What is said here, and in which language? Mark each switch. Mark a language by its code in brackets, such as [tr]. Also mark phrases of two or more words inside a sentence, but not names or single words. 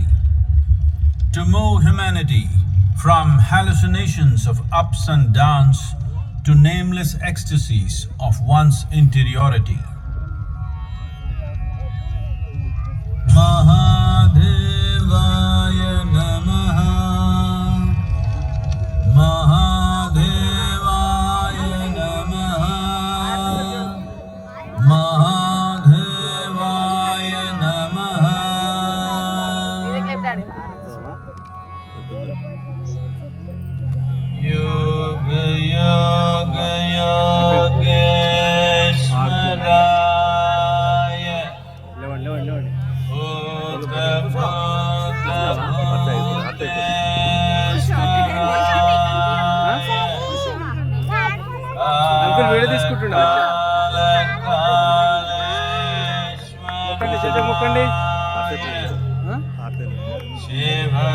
[en] To move humanity from hallucinations of ups and downs to nameless ecstasies of one's interiority. [sa] महादेवाय नमः. महादेवाय नमः. महादेवाय नमः. योग योग योगेश्वराय भूत भूत [te] అంకుల్ వీడియో తీసుకుంటున్నా మొక్కండి చేత మొక్కండి [sa] Shiva